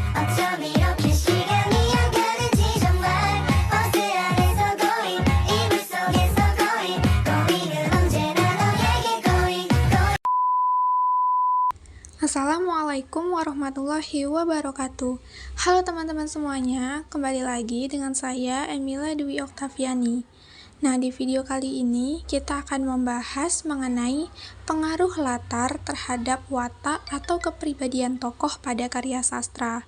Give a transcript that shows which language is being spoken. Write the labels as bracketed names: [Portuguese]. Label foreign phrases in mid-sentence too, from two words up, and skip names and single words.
[Korean] 어쩜 이렇게 시간이 안 가는지 정말 버스 안에서 고인 이불 속에서 고인은 언제나 너에게 고인. [Arabic] السلام عليكم ورحمة الله وبركاته. [Indonesian] Halo teman-teman semuanya, kembali lagi dengan saya Emila Dwi Oktaviani. Nah, di video kali ini kita akan membahas mengenai pengaruh latar terhadap watak atau kepribadian tokoh pada karya sastra.